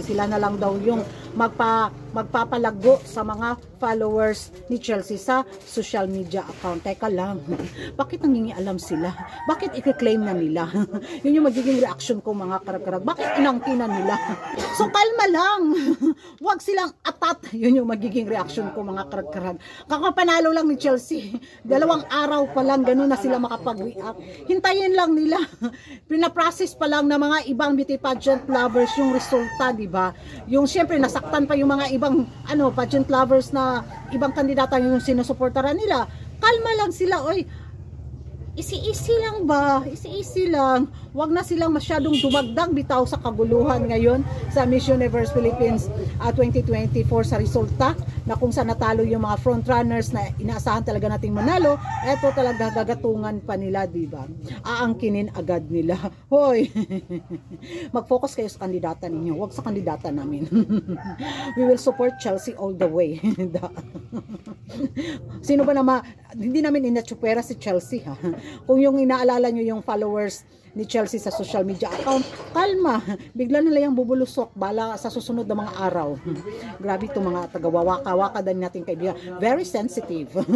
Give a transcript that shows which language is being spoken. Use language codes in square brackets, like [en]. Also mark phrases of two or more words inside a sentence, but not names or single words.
[tl] Sila na lang daw yung magpapalago sa mga followers ni Chelsea sa [en] social media account. [tl] Teka lang, bakit nangingialam sila? Bakit i-claim na nila? Yun yung magiging reaction ko mga karag-karag. Bakit inangkinan nila? So kalma lang. Huwag silang atat. Yun yung magiging reaction ko mga karag-karag. Kakapanalo lang ni Chelsea. 2 araw pa lang, ganun na sila makapag-react. Hintayin lang nila. Pinaprocess pa lang ng mga ibang [en] beauty pageant lovers [tl] yung resulta, di ba? Yung syempre nasaktan pa yung mga ibang [en] pageant lovers [tl] na ibang kandidata yung sinusuportaran nila. Kalma lang sila, oy. Easy lang ba? Easy lang. Huwag na silang masyadong dumagdag bitaw sa kaguluhan ngayon sa Miss Universe Philippines 2024 sa resulta na kung saan natalo yung mga frontrunners na inaasahan talaga nating manalo. Eto talaga gagatungan pa nila, diba? Aangkinin agad nila. Hoy, mag-focus kayo sa kandidata ninyo, huwag sa kandidata namin. [en] We will support Chelsea all the way. [tl] Sino ba naman, hindi namin inatsupera si Chelsea, ha? Kung yung inaalala nyo yung followers ni Chelsea sa [en] social media account, [tl] kalma, bigla nila yung bubulusok bala sa susunod na mga araw. Grabe itong mga taga-Waka Waka din natin kaibigan, [en] very sensitive.